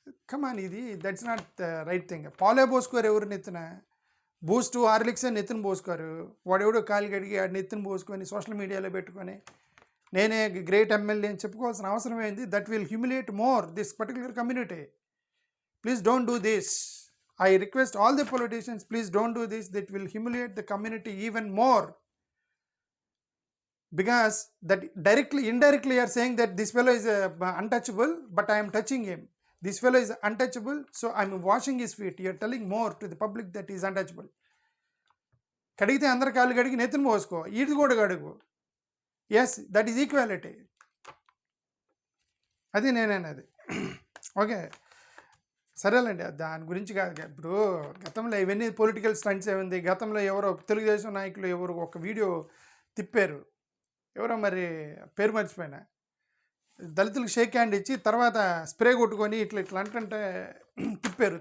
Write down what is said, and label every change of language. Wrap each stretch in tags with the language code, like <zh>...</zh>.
<en>come on,</en> <te>ఇది</te> <en>That's not right thing.</en> <te>పాలే పోసుకోరు ఎవరు నెత్తిన, బూస్ట్ హార్లిక్స్ నెత్తిన పోసుకోరు. వాడెవడో కాలు కడిగి ఆ నెత్తిన పోసుకొని సోషల్ మీడియాలో పెట్టుకొని నేనే గ్రేట్ ఎమ్మెల్యే అని చెప్పుకోవాల్సిన అవసరం ఏంది?</te> <en>That will humiliate more this particular community. Please don't do this. I request all the politicians, please don't do this. That will humiliate the community even more. Because that indirectly you are saying that this fellow is untouchable, but I am touching him. This fellow is untouchable, so I am washing his feet. You are telling more to the public that he is untouchable.</en> <te>కడిగితే అందరి కాళ్ళు కడిగి నెత్తిన పోసుకో, ఈది కూడా కడుగు.</te> <en>Yes, that is equality.</en> <te>అది నేనేనది. Okay, సరేలేండి, దాని గురించి కాదు. ఇప్పుడు గతంలో ఇవన్నీ పొలిటికల్ స్టంట్స్ ఏముంది. గతంలో ఎవరో తెలుగుదేశం నాయకులు ఎవరు ఒక వీడియో తిప్పారు, ఎవరో మరి పేరు మర్చిపోయినా, దళితులకు షేక్ హ్యాండ్ ఇచ్చి తర్వాత స్ప్రే కొట్టుకొని ఇట్లా అంటే తిప్పారు.</te>